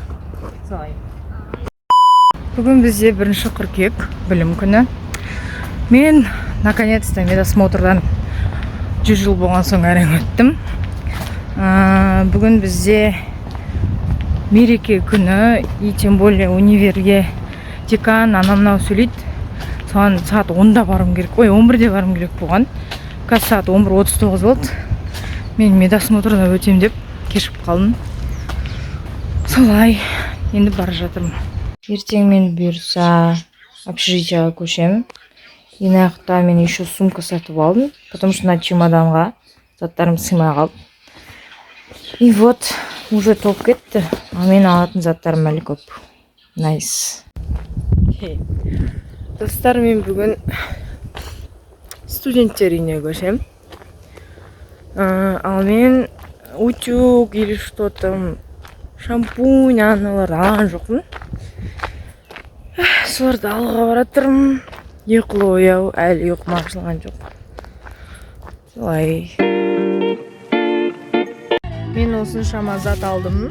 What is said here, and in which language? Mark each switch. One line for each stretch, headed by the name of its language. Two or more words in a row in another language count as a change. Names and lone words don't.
Kazakh: Солай. Бүгін бізде 1 қыркүйек білім күні. Мен наконец-то медосмотрдан 100 жыл болған соң әрең өттім. Бүгін бізде мереке күні,
Russian: и тем более
Kazakh: универге декан анау-мынау сөйлейді. Соған сағат 10-да барым керек, 11-де барым керек болған. Қазір сағат 11:39 болды. Мен медосмотрдан өтем деп кешіп қалдым. Солай, енді бара жатырмын. Ертең мен бұйырса общежитияға көшем. Инақта мен еще сумка сатып алдым,
Russian: потому что на
Kazakh: чемоданға заттарым сыймай қалды.
Russian: И вот, уже
Kazakh: толып кетті, а мен алатын заттарым әлі көп. Найс. Достар, мен бүгін студенттер үйіне көшем. Ал мен
Russian: утюг или что-то,
Kazakh: шампунь аналар алған жоқпын. Соларды алуға баратырмын. Ұйқылы ояу, әлі ұйқым ашылған жоқ. Солай. Мен осыншама зат алдым.